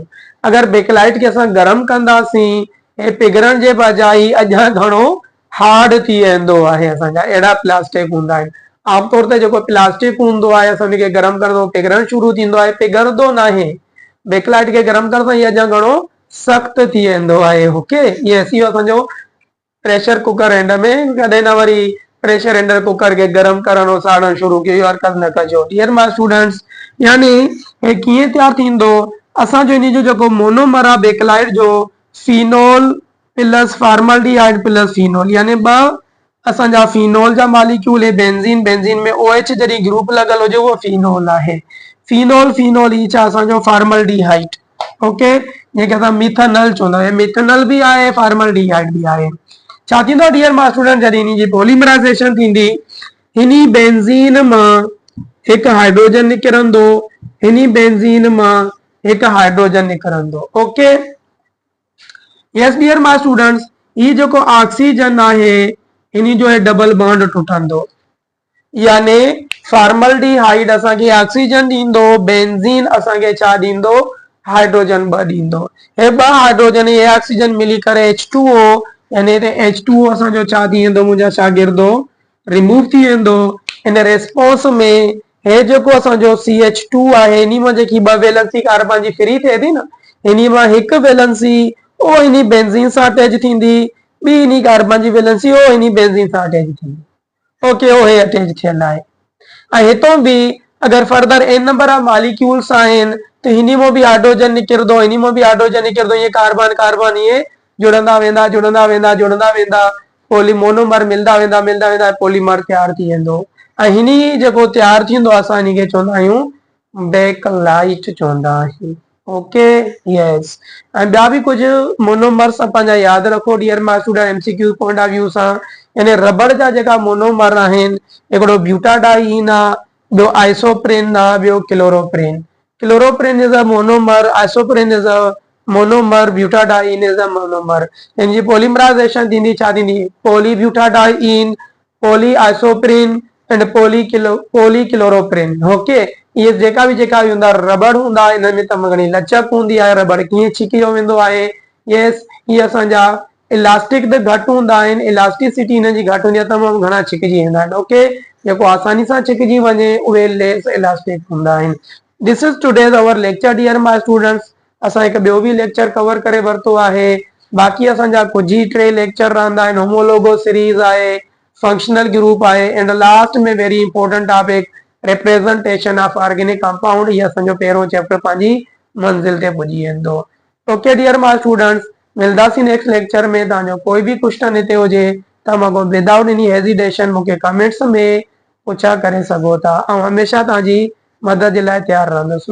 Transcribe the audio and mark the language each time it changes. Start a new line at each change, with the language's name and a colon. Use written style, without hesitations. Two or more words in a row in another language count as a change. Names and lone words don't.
Sindhi: अगरि बेकलाइट खे असां गरम कंदासीं हे पिघरण जे बजाय अञा घणो हार्ड थी वेंदो आहे। असांजा अहिड़ा प्लास्टिक हूंदा आहिनि। आमतौर ते जेको प्लास्टिक हूंदो आहे असां हुनखे गरम कंदो पिघरण शुरू थींदो आहे, पिघरंदो न आहे। बेकलाइट खे गरम करण सां इहे अञा घणो सख़्तु थी वेंदो आहे। ओके, ये असी असांजो
English: pressure cooker hand
Sindhi: में कॾहिं न वरी
English: pressure handle cooker
Sindhi: के गरम करणो साड़ण शुरू कयो, हरकत न कजो।
English: Dear my students,
Sindhi: यानी हे कीअं तैयार थींदो, असांजो इन जो जेको मोनोमर आहे बेकलाइट जो
English: phenol plus formaldehyde plus phenol,
Sindhi: यानी ॿ असांजा फिनोल जा मॉलिक्यूल है बेंजीन, बेंजीन में OH जॾहिं ग्रुप लॻल हुजे उहो फिनोल आहे। फिनोल फिनोल ही छा असांजो फॉर्मल्डिहाइड। ओके, जंहिंखे असां मिथेनॉल चवंदा आहियूं। मिथेनॉल बि आहे फॉर्मल्डिहाइड बि आहे। छा थींदो
English: dear my student,
Sindhi: जॾहिं इन जी पॉलीमराइज़ेशन थींदी, हिनी बेंजीन मां हिकु हाइड्रोजन निकिरंदो, हिनी बेंजीन मां हिकु हाइड्रोजन निकिरंदो।
English: OK, yes dear my students,
Sindhi: ये जेको ऑक्सीजन आहे इनी जो है
English: double bond
Sindhi: टूटंदो, यानी फॉर्मल्डिहाइड असांखे ऑक्सीजन ॾींदो, बेंजीन असांखे छा ॾींदो हाइड्रोजन ॿ ॾींदो। हे ॿ हाइड्रोजन हे ऑक्सीजन मिली करे H2O, यानी हिते H2O असांजो छा थी वेंदो मुंहिंजा शागिर्दो रिमूव थी वेंदो। इन रेस्पॉन्स में हे जेको असांजो CH2 आहे इन मां जेकी ॿ वैलेंसी कार्बन जी फ्री थिए थी न, इन मां हिकु वैलेंसी ओ इन बेंजीन सां अटैच थींदी, ॿी इन कार्बन जी वैलेंसी ओ इन बेंजीन सां अटैच थींदी। ओके, ओ हे अटैच थियल आहे। ऐं हितों बि अगरि
English: further n number of molecules
Sindhi: आहिनि त हिन मां बि हाइड्रोजन निकिरंदो, इन मां बि हाइड्रोजन निकिरंदो, इहे कार्बन कार्बन इहे जुड़ंदा वेंदा जुड़ंदा वेंदा जुड़ंदा वेंदा, पोली मोनोमर मिलंदा वेंदा मिलंदा वेंदा, पॉलीमर तैयार थी वेंदो। ऐं हिन जेको तैयार थींदो असां हिन खे चवंदा आहियूं बेकलाइट चवंदा आहियूं।
English: OK, yes.
Sindhi: ऐं ॿिया बि कुझु मोनोमर्स पंहिंजा यादि रखो
English: dear my student, MCQ point of view
Sindhi: सां। यानी रबड़ जा जेका मोनोमर आहिनि, हिकिड़ो ब्यूटाडाइन आहे, ॿियो आइसोप्रेन आहे, ॿियो क्लोरोप्रेन।
English: Chloroprene is a monomer, isoprene is a monomer, butadiene is a monomer.
Sindhi: इन जी पॉलीमराइज़ेशन थींदी छा थींदी,
English: Polybutadiene, poly isoprene and poly chloroprene.
Sindhi: ओके, ये जेका बि हूंदा रबड़ हूंदा, इन में तमामु घणी लचक हूंदी आहे, रबड़ कीअं छिकियो वेंदो आहे। यस, ये असांजा इलास्टिक त घटि हूंदा आहिनि, इलास्टिसिटी हिन जी घटि हूंदी आहे, तमामु घणा छिकिजी वेंदा आहिनि। ओके, जेको आसानी सां छिकिजी वञे उहे
English: less elastic
Sindhi: हूंदा आहिनि।
English: This is today's our lecture dear my students.
Sindhi: असां हिकु ॿियो बि लेक्चर कवर करे वरितो आहे। बाक़ी असांजा कुझु ई 3 लेक्चर रहंदा आहिनि।
English: homologo series
Sindhi: आहे,
English: functional group
Sindhi: आहे,
English: And last में very important topic representation of organic compound।
Sindhi: ये असांजो पहिरों चैप्टर पंहिंजी मंज़िल ते पुॼी वेंदो।
English: OK dear my students,
Sindhi: मिलंदासीं
English: next lecture
Sindhi: में। तव्हांजो कोई बि क्वेश्चन हिते हुजे त मां
English: without any hesitation
Sindhi: मूंखे कमेंट्स में पुछा करे सघो था, ऐं हमेशह तव्हांजी मदद जे लाइ तैयार रहंदुसि।